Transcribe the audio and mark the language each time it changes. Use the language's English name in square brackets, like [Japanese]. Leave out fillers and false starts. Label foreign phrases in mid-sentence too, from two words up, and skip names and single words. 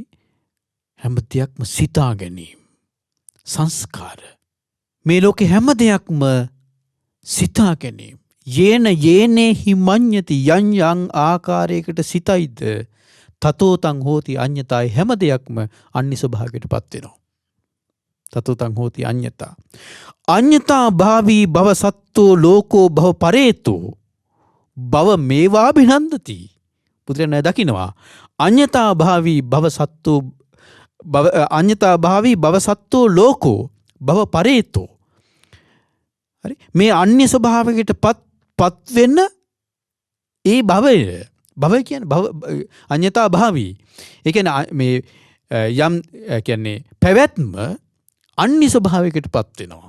[Sinhala] හැම දෙයක්ම සිතා ගැනීම. සංස්කාර. මේ ලෝකේ හැම දෙයක්ම සිතා ගැනීම. [Pali] යේනේ හිමඤ්ඤති යං යං [Sinhala] ආකාරයකට සිතයිද [Pali] තතෝතං හෝති අඤ්ඤතායි [Sinhala] හැම දෙයක්ම අන්‍ය ස්වභාවයකට පත් වෙනවා. [Pali] තතෝතං හෝති අඤ්ඤතා. අඤ්ඤතා භාවී භව සත්තෝ ලෝකෝ භව පරේතෝ භව මේවා බිනන්දති. [Sinhala] පුදුරනේ දකින්නවා. [Pali] අඤ්ඤතා භාවී භව සත්තෝ අඤ්ඤතා භාවී භව සත්තෝ ලෝකෝ භව පරේතෝ. [Sinhala] හරි මේ අන්‍ය ස්වභාවයකට පත් වෙන ඒ භවය කියන්නේ [Pali] භව අඤ්ඤතා භාවී. [Sinhala] ඒ කියන්නේ මේ යම් කියන්නේ පැවැත්ම අන්‍ය ස්වභාවයකට පත් වෙනවා.